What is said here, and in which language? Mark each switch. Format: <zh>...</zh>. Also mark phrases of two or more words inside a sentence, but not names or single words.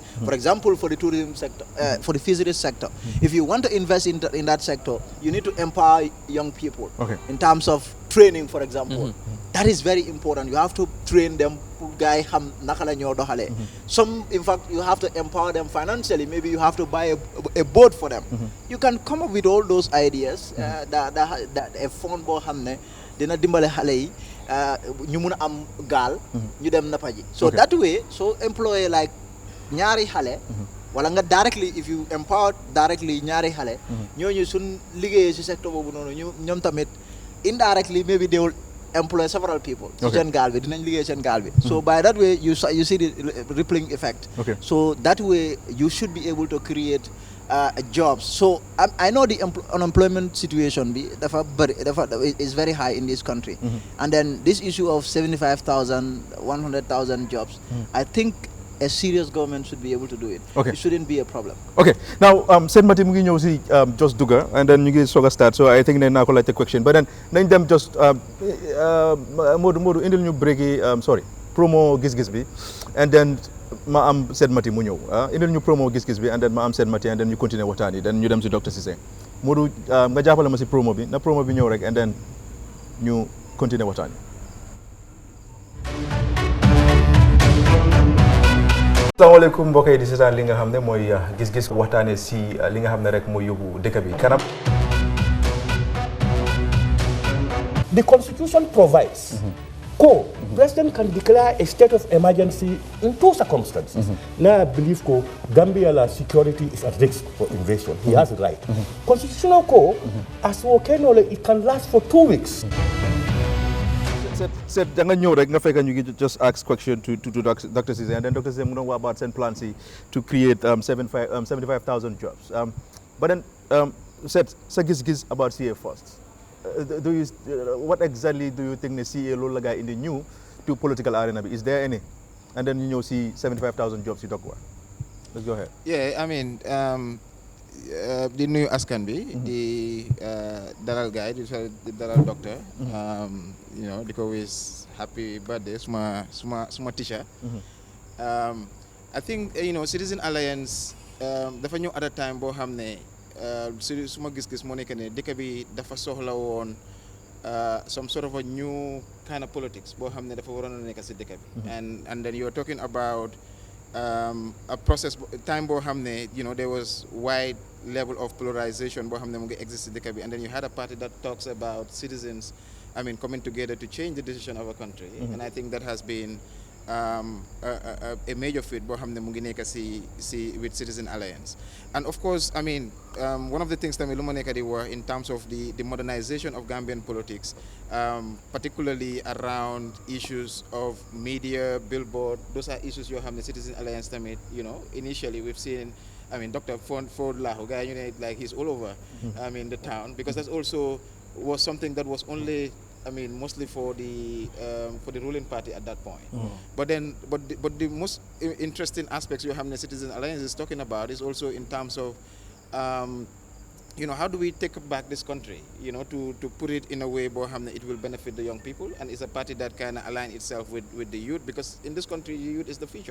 <en>For example, for the tourism sector, for the fisheries sector, if you want to invest in that sector, you need to empower young people in terms of training, for example. That is very important. You have to train them. Some, in fact, you have to empower them financially. Maybe you have to buy a boat for them. You can come up with all those ideas.</en> <wo>That a phone bo hamne dina dimbale xale yi ñu mëna am gaal ñu dem napaji.</wo> <en>So that way, so employ like</en> <wo>ñaari xale wala nga</wo> <en>directly, if you empower directly</en> <wo>ñaari xale ñoñu sun liggéey ci secteur bobu nonu ñom tamit</wo> <en>indirectly maybe they will employ several people. So by that way you see the rippling effect. So that way you should be able to create jobs. So I know the unemployment situation is very high in this country. And then this issue of 75,000, 100,000 jobs, I think a serious government should be able to do it. It shouldn't be a problem. Now,</en> <wo>Sen Mati mu ngi ñëw si just dugga</wo> <en>and then</en> <wo>ñu ngi soog a start,</wo> <en>so I think</en> <wo>ne naa ko laajte question,</wo> <en>but then</en> <wo>nañ dem just Modou indil ñu breaki promo gis-gis bi,</wo> <en>and then</en> <wo>ma am Sen Mati mu ñëw indil ñu promo gis-gis bi,</wo> <en>and then</en> <wo>ma am Sen Mati,</wo> <en>and then</en> <wo>ñu continuer waxtaan yi, then ñu dem si Dr. Ceesay. Modou nga jàppale ma si promo bi ñëw rek,</wo> <en>and then</en> <wo>ñu continuer waxtaan yi. Assalamualaikum mbokk yi di seetaan li nga xam ne mooy gis-gis waxtaane si li nga xam ne rek mooy yóbbu dëkk bi kanam.</wo> <en>The Constitution provides President can declare a state of emergency in 2 circumstances. Now I believe Gambia security is at risk for invasion. He has it right. Constitutional as it can last for 2 weeks.</en> <wo>Said da nga ñëw rek nga fekk ñu</wo> <en>just ask question to</en> <wo>Dr. Ceesay,</wo> <en>and then</en> <wo>Dr.</wo> <en>Ceesay mu know about seen plan to create 75,000 jobs. But then said sa gis-gis about CA first. What exactly do you think the CA loolu la indi new to political arena bi? Is there any? And then you see 75,000 jobs you talk about. Let's go ahead. Yeah, I mean</en> <wo>di nuyu askan bi di dalal guy di dalal docteur</wo> <en>you know</en> <wo>di ko</wo> <en>wish happy birthday</en> <wo>suma teacher</wo> <en>I think Citizen Alliance dafa ñëw at a time</en> <wo>boo xam ne su ma gis-gis moo nekk ne dëkk bi dafa soxla woon</wo> <en>some sort of a new kind of politics</en> <wo>boo xam ne dafa waroon a nekk si dëkk bi.</wo> <en>and then you're talking about a process time</en> <wo>boo xam ne</wo> <en>there was wide level of polarization</en> <wo>boo xam ne mu ngi</wo> <en>exist</en> <wo>si dëkk bi,</wo> <en>and then you had a party that talks about citizens coming together to change the decision of a country. And I think that has been a major feat</en> <wo>boo xam ne mu ngi nekk si</wo> <en>with Citizen Alliance. And of course one of the things tamit</en> <wo>lu ma nekk di wax</wo> <en>in terms of the modernization of Gambian politics, particularly around issues of media, billboard, those are issues</en> <wo>yoo xam ne</wo> <en>Citizen Alliance tamit initially we've seen Dr. Ford Lahu guy like he's all over the town, because that's also was something that was only mostly for the ruling party at that point. But the most interesting aspects you have the Citizen Alliance is talking about is also in terms of how do we take back this country, to put it in a way where it will benefit the young people, and it's a party that can align itself with the youth, because in this country the youth is the future.</en>